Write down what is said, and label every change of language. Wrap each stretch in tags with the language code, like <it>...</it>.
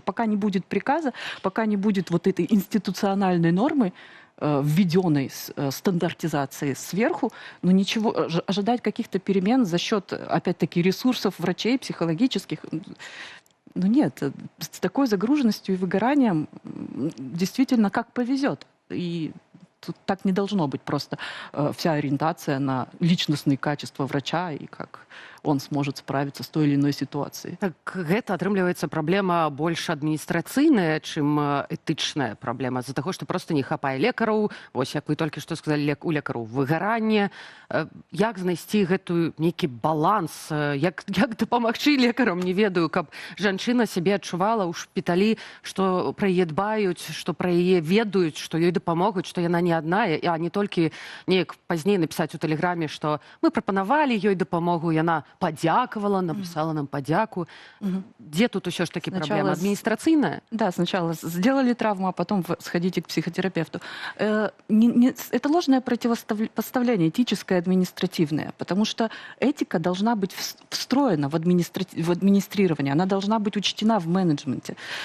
<ru>Пока не будет приказа, пока не будет вот этой институциональной нормы, введенной стандартизации сверху, но ничего, ожидать каких-то перемен за счет, опять-таки, ресурсов врачей, психологических... нет, с такой загруженностью и выгоранием действительно как повезет. И тут так не должно быть просто вся ориентация на личностные качества врача и как он сможет справиться с той или иной ситуацией.</ru> <be>Так гэта, атрымліваецца, праблема больш адміністрацыйная, чым этычная праблема, з-за таго, што проста не хапае лекараў, вось як вы толькі што сказалі, у лекараў выгаранне. Як знайсці гэтую нейкі баланс, як дапамагчы лекарам, не ведаю, каб жанчына сябе адчувала ў шпіталі, што пра яе дбаюць, што пра яе ведаюць, што ёй дапамогуць, што яна не адна, а не толькі неяк пазней напісаць у тэлеграме, што мы прапанавалі ёй дапамогу,</be> <uk>яна подяковала, написала нам подяку.</uk> <ru>Где тут еще ж таки проблема? Административная? Да, сначала сделали травму, а потом сходите к психотерапевту. Это ложное противопоставление, этическое и административное, потому что этика должна быть встроена в администрирование, она должна быть учтена в менеджменте.</ru>